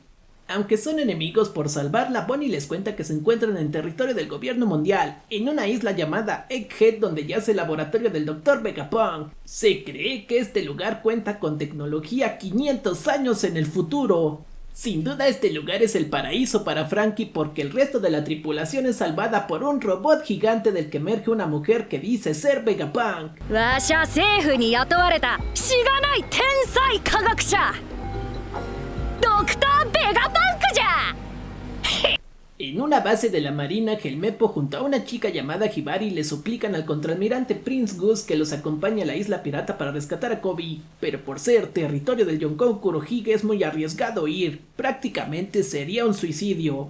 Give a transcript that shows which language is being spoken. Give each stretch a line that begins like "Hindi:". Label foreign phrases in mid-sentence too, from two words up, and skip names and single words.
Spanish: Aunque son enemigos, por salvarla, Bonnie les cuenta que se encuentran en territorio del gobierno mundial, en una isla llamada Egghead donde yace el laboratorio del Dr. Vegapunk. Se cree que este lugar cuenta con tecnología 500 años en el futuro. Sin duda este lugar es el paraíso para Franky porque el resto de la tripulación es salvada por un robot gigante del que emerge una mujer que dice ser Vegapunk.
Japanese: わしゃ政府に雇われたしがない天才科学者ドクター・ベガパンクじゃ
Spanish: En una base de la marina, Helmeppo junto a una chica llamada Hibari le suplican al contraalmirante Prince Goose que los acompañe a la isla pirata para rescatar a Koby, pero por ser territorio del Yonkou Kurohige es muy arriesgado ir, prácticamente sería un suicidio.